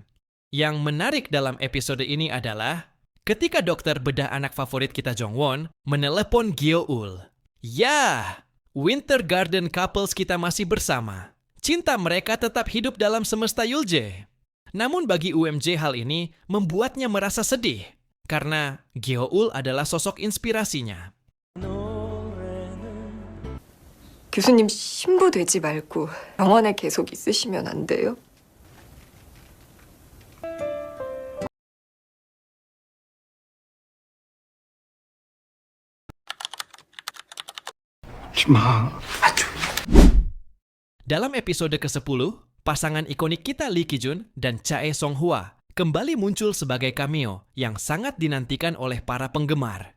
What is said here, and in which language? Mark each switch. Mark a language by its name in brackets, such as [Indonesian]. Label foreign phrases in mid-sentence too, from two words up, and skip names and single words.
[Indonesian] Yang menarik dalam episode ini adalah ketika dokter bedah anak favorit kita Jung Won menelepon Gyo-ul. Ya, Winter Garden couples kita masih bersama. Cinta mereka tetap hidup dalam semesta Yulje. Namun bagi UMJ hal ini membuatnya merasa sedih karena Gyo-ul adalah sosok inspirasinya. [Korean] 교수님 신부 되지 말고 병원에 계속 있으시면 안 돼요? [Indonesian] Dalam episode ke-10, pasangan ikonik kita Lee Ki-jun dan Chae Song-hwa kembali muncul sebagai cameo yang sangat dinantikan oleh para penggemar.